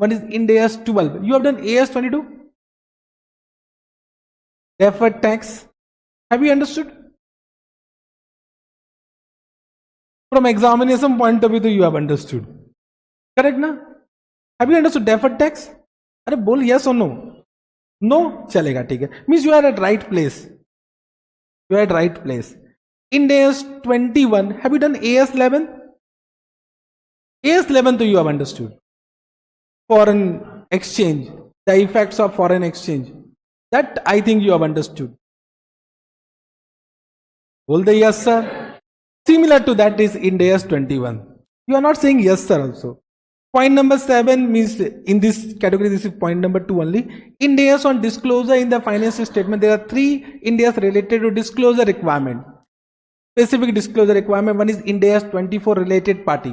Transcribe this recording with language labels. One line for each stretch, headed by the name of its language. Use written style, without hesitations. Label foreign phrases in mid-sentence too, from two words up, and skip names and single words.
English: One is Ind AS 12. You have done AS 22? Deferred tax. Have you understood? From examination point of view, you have understood. Correct, na? Have you understood deferred tax?
Hindi: अरे बोल
English: yes or no? No
Hindi: चलेगा ठीक है.
English: Means you are at right place. You are at right place. In AS 21, have you done AS 11? AS 11 तो you have understood. Foreign exchange, the effects of foreign exchange. That I think you have understood.
Hindi: बोल दे
English: yes sir. Similar to that is in AS 21. You are not saying yes sir also. Point number 7 means in this category, this is point number 2 only. Ind AS on disclosure in the financial statement. There are 3 Ind AS related to disclosure requirement. Specific disclosure requirement. One is Ind AS 24 related party.